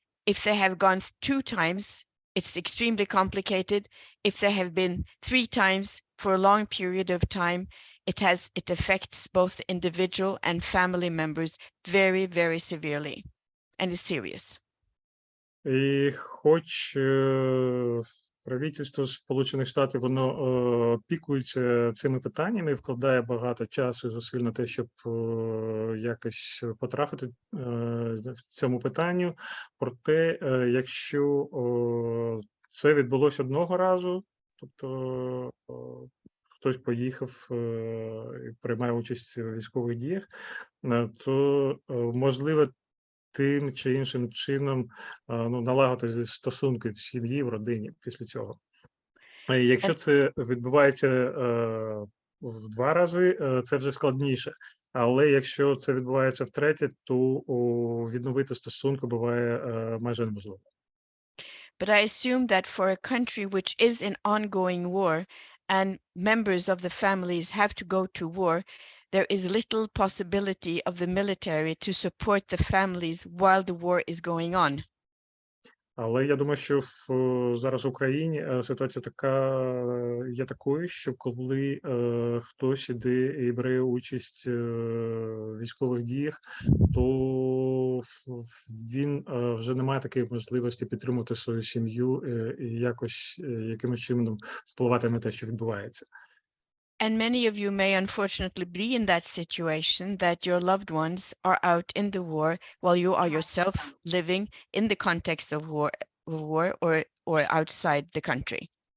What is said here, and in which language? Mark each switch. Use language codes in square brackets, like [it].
[en] If they have gone 2 times, it's extremely complicated. If they have been 3 times for a long period of time, it affects both the individual and family members very, very severely, and is serious. [uk] І хоч правительство Сполучених Штатів, воно опікується цими питаннями, вкладає багато часу і зусиль на те, щоб якось потрапити в цьому питанню. Проте, якщо це відбулося одного разу, тобто хтось поїхав і приймає участь у військових діях, то можливо тим чи іншим чином налагодити стосунки в сім'ї, в родині після цього. Якщо це відбувається в 2 рази, це вже складніше. Але якщо це відбувається втретє, то відновити стосунки буває майже неможливо. [en] But I assume that for a country which is in ongoing war and members of the families have to go to war, there is little possibility of the military to support the families while the war is going on. [uk] Але я думаю, що зараз в Україні ситуація є такою, що коли хтось іде і бере участь в військових діях, то він вже не має такої можливості підтримувати свою сім'ю і якимось чином впливати на те, що відбувається. [en] And many of you may unfortunately be in that situation that your loved ones are out in the war while you are yourself living in the context of war or outside the country.